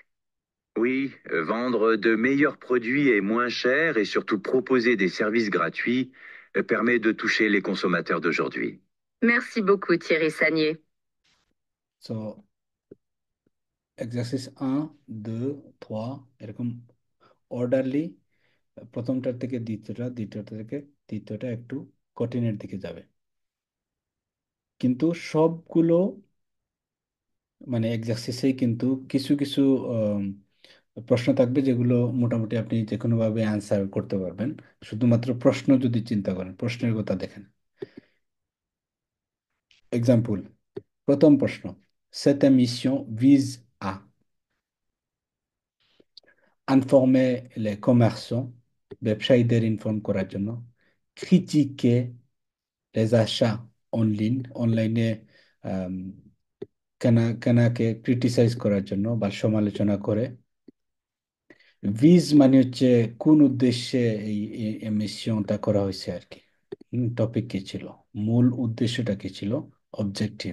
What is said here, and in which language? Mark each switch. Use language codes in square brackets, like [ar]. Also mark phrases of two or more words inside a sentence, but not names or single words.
[fr] Oui, vendre de meilleurs produits et moins chers et surtout proposer des services gratuits permet de toucher les consommateurs d'aujourd'hui. Merci beaucoup, Thierry Sagnier. [bn] So, exercice 1, 2, 3 এরকম অর্ডারলি প্রথমটার থেকে দ্বিতীয়টা, দ্বিতীয়টা থেকে তৃতীয়টা একটু কঠিনের দিকে যাবে। কিন্তু সবগুলো মানে এক্সারসাইজেই কিন্তু কিছু কিছু প্রশ্ন থাকবে যেগুলো মোটামুটি আপনি যে কোনোভাবে অ্যান্সার করতে পারবেন, শুধুমাত্র প্রশ্ন যদি চিন্তা করেন, প্রশ্নের কথা দেখেন। এক্সাম্পল, প্রথম প্রশ্ন, [fr] cette émission vise à informer les commerçants, [bn] ব্যবসায়ীদের ইনফর্ম করার জন্য, [fr] critiquer les achats en ligne, [bn] অনলাইনে কেনাকে ক্রিটিসাইজ করার জন্য বা সমালোচনা করে। ভিজ মানে হচ্ছে কোন উদ্দেশ্যে এই মিশনটা করা হয়েছে আর কি, টপিক কি ছিল, মূল উদ্দেশ্যটা কি ছিল, অবজেক্টিভ।